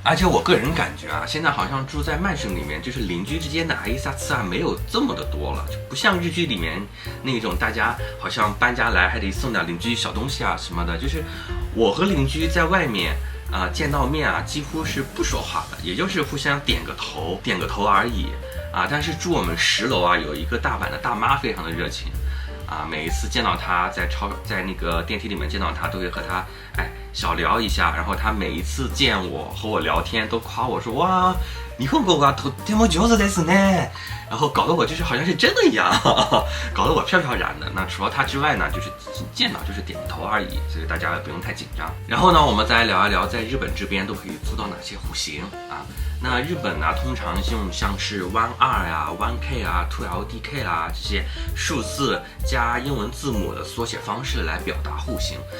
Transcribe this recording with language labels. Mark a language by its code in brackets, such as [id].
[zh] 而且我个人感觉啊，现在好像住在曼省里面，就是邻居之间的阿伊萨次啊没有这么的多了，就不像日剧里面那种大家好像搬家来还得送点邻居小东西啊什么的，就是我和邻居在外面。见到面啊，几乎是不说话的，也就是互相点个头而已啊。但是住我们10楼啊，有一个大阪的大妈非常的热情啊，每一次见到她在那个电梯里面见到她，都会和她小聊一下。然后她每一次见我和我聊天，都夸我说哇， [ja] 日本語がとっても上手ですね。 [zh] 然后搞得我就是好像是真的一样，搞得我飘飘然的。那除了他之外呢，就是见到就是点头而已，所以大家不用太紧张。然后呢，我们再来聊一聊在日本这边都可以租到哪些户型啊？那日本呢，通常用像是 1R 呀、1K 啊、2LDK 啦这些数字加英文字母的缩写方式来表达户型。